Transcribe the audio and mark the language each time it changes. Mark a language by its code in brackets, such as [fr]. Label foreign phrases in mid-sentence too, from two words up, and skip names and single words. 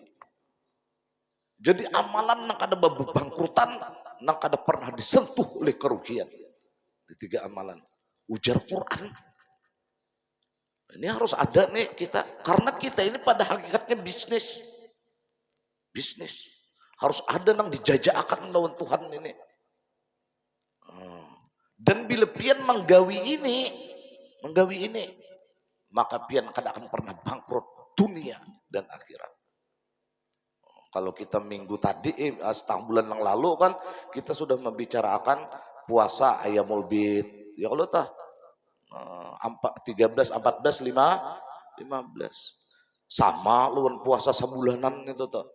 [bjn] Jadi amalan yang ada bangkrutan yang ada pernah disentuh oleh kerugian. Di 3 amalan ujar Quran. Ini harus ada nih kita karena kita ini pada hakikatnya bisnis. Harus ada nang dijajakan lawan Tuhan ini. Dan bila pian menggawi ini, maka pian kada akan pernah bangkrut dunia dan akhirat. Kalau kita minggu tadi, setengah bulan yang lalu kan, kita sudah membicarakan puasa Ayyamul Bid. Ya kalau tah 13, 14, 15. Sama luan puasa sebulanan itu tuh.